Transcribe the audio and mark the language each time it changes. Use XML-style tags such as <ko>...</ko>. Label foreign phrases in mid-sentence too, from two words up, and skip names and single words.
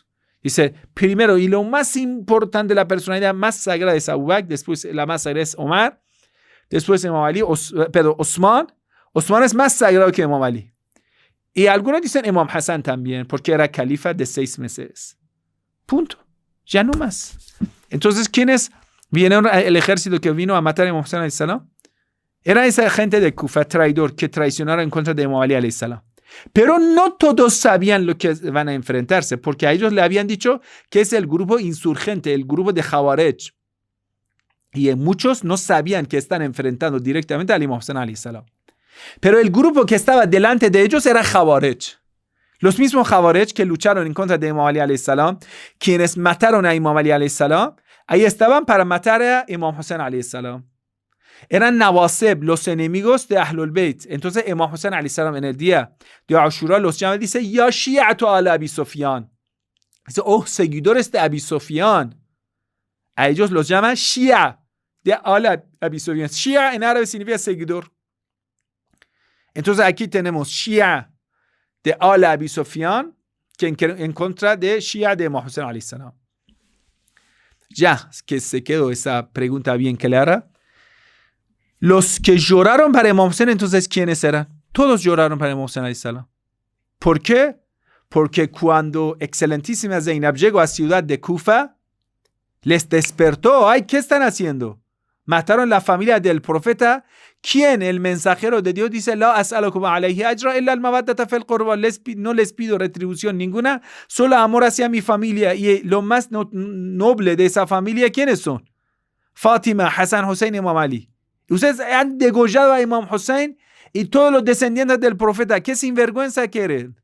<es>Dice, primero y lo más importante, la personalidad más sagrada es Abu Bakr, después la más sagrada es Omar, después Imam Ali, Osman. Osman es más sagrado que Imam Ali. Y algunos dicen Imam Hassan también, porque era califa de 6 meses. Punto. Ya no más. Entonces, ¿quiénes vinieron el ejército que vino a matar a Imam Hassan</es> <ar>عليه السلام?</ar> <es>Era esa gente de Kufa, traidor, que traicionaron en contra de Imam Ali</es> <ar>عليه السلام.</ar> <es>Pero no todos sabían lo que van a enfrentarse, porque a ellos le habían dicho que es el grupo insurgente, el grupo de Khawarij. Y muchos no sabían que están enfrentando directamente al Imam Hassan</es> <ar>عليه السلام.</ar> <es>Pero el grupo que estaba delante de ellos era Khawarij. Los mismos Khawarij que lucharon en contra de Imam Ali</es> <ar>عليه السلام,</ar> <es>quienes mataron a Imam Ali</es> <ar>عليه السلام,</ar> <es>ahí estaban para matar a Imam Hassan</es> <ar>عليه السلام.</ar> <es>Eran Nawasib, los enemigos de Ahlul Bayt. Entonces Imam Hassan</es> <ar>عليه السلام</ar> <es>en el día de Ashura los llama y dice,</es> <ar>يا شيعة آل أبي سفيان.</ar> <es>Dice, oh, seguidores de Abi Sufyan. A ellos los llama Shia, de</es> <ar>آل أبي سفيان.</ar> <es>Shia en árabe significa seguidor. Entonces aquí tenemos Shia de</es> <ar>آل أبي سفيان,</ar> <es>que en contra de Shia de Imam Hassan</es> <ar>عليه السلام.</ar> <es>Ya que se quedó esa pregunta bien clara. Los que lloraron para Imam Hussein, entonces, ¿quiénes eran? Todos lloraron para Imam Hussein</es> <ar>عليه السلام.</ar> <es>¿Por qué? Porque cuando excelentísima Zainab llegó a la ciudad de Kufa, les despertó. Ay, ¿qué están haciendo? Mataron la familia del profeta, quien el mensajero de Dios dice,</es> <ar>لا أسألكم عليه أجرا إلا المودة في القربى.</ar> <es>No les pido retribución ninguna, solo amor hacia mi familia. Y lo más noble de esa familia, ¿quiénes son? Fátima, Hassan, Hussein y Imam Ali. Ustedes han degollado a Imam Hussein y todos los descendientes del profeta. ¿Qué sinvergüenza quieren?</es>